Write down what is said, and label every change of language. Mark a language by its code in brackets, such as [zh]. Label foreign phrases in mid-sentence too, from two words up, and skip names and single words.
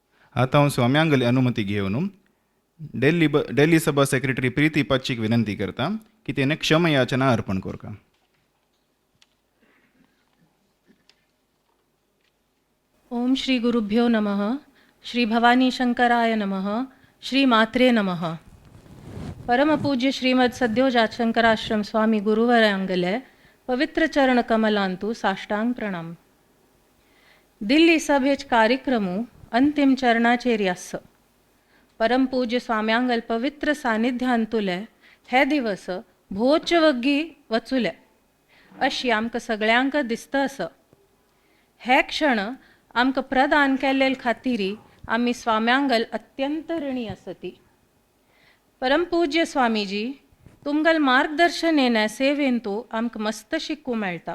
[kok] आता हांव स्वाम्यांगल अनुमती घेवन डेल्ली सभा सेक्रेटरी प्रीती पाचीक विनंती करता की तेणे क्षमयाचना अर्पण करता. [sa] ओम श्री गुरुभ्यो नमः. श्री भवानी शंकराय नमः. श्री मात्रे नमः. [kok] परम पूज्य श्रीमद सद्योजात शंकराश्रम स्वामी गुरुवरांगले पवित्र चरण कमलांतु साष्टांग प्रणाम. दिल्ली सभेच कार्यक्रमू अंतिम चरणाचेर आस. परम पूज्य स्वाम्यांगल पवित्र सानिध्यांतुले हे दिवस भोवचे वग्गी वचुले अशी आमकां सगळ्यांक दिसता आसा. हे क्षण आमकां प्रदान केल्ले खातीर आमी स्वाम्यांगल अत्यंत ऋणी आसती. परम पूज्य स्वामीजी तुमगल मार्गदर्शनेन सेवेंतू आमकां मस्त शिकूं मेळटा.